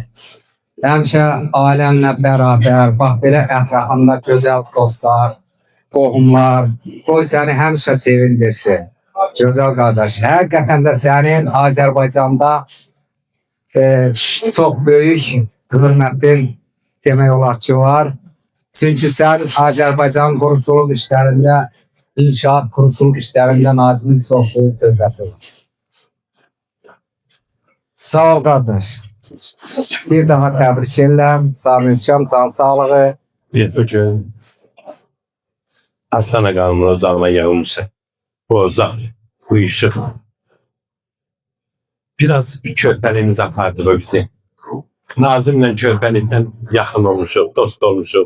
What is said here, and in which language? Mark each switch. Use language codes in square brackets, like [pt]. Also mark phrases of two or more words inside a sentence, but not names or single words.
[az] Həmişə ailənlə bərabər, bax belə ətrafında gözəl dostlar, qohumlar, qoy səni həmişə sevindirsin. Gözəl qardaş, həqiqətən də sənin Azərbaycanda çox böyük hörmətin demək olar ki var. [tr] Çünkü sen Azerbaycan kuruculuk işlerinde, inşaat kuruculuk işlerinde Nazim'in çok büyük töhfəsi var. Sağ ol kardeş. [az] Bir daha təbrik edirəm. Sağlıqcam, can sağlığı. Bir bugün Aslan Ağamın ocağına yağılmışım. Bu ocaq, bu ışık. Biraz körpəliyimiz apardı o bizi. Nazim'le körpəlikdən yaxın olmuşuq, dost olmuşuq.